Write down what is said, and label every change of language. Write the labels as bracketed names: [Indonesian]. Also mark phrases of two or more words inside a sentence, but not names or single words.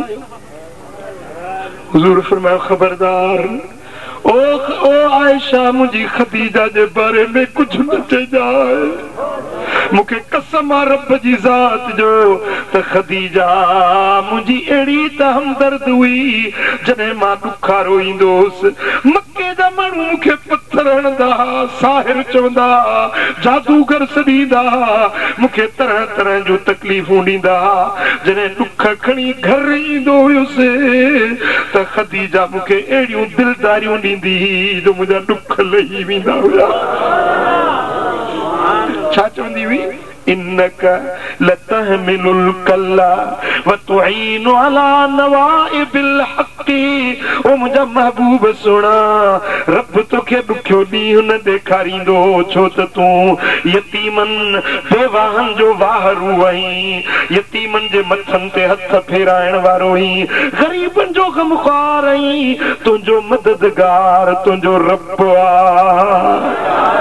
[Sindhi] हुज़ूर फरमायो, ख़बरदार ओ आयशा, मुंहिंजी खदीजा जे बारे में कुझु न चइजाए, मूंखे कसम आहे रब जी ज़ात जो त खदीजा मुंहिंजी अहिड़ी त हमदर्द हुई, जॾहिं मां ॾुखारो ईंदो हुउसि मके जा माण्हू मूंखे पत्थर हणंदा, साहिर चवंदा, जादूगर सॾींदा, मूंखे तरह तरह जूं तकलीफ़ूं ॾींदा। जॾहिं ॾुख खणी घर ईंदो हुयुसि त खदीजा मूंखे अहिड़ियूं दिलदारियूं ॾींदी हुई जो मुंहिंजा ॾुख लही वेंदा हुया। छा चवंदी हुई? [Arabic] إنك لتحمل الكل وتعين على نوائب الحق. [Sindhi] ओ मुंहिंजा महबूब सुणा, रब तोखे ॾुखियो ॾींहुं न ॾेखारींदो, छो त तूं यतीमनि बेवाहनि जो वाहरू आहीं, यतीमनि जे मथनि ते हथ फेराइण वारो आहीं, ग़रीबनि जो ग़मख़्वार आहीं, तुंहिंजो मददगार तुंहिंजो रब आहे।